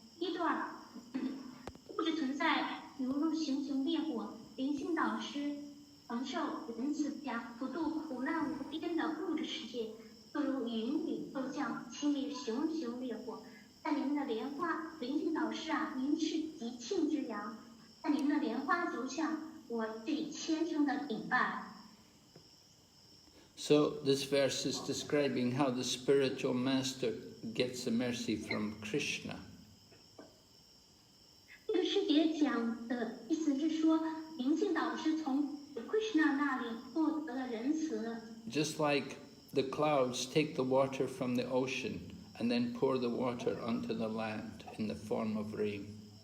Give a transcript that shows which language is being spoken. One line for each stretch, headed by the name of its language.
Chinese: 第一段，物质存在犹如熊熊烈火，灵性导师承受仁慈家普渡苦难无边的物质世界，就如云里骤降，清灭熊熊烈火。在您的莲花灵性导师啊，您是极喜庆之阳，在您的莲花足上，我最虔诚的顶拜。
English: So this verse is describing how the spiritual master gets the mercy from Krishna.
Chinese: 这个诗节讲的意思是说，灵性导师从 Krishna 那里获得了仁慈。
English: Just like the clouds take the water from the ocean and then pour the water onto the land in the form of rain.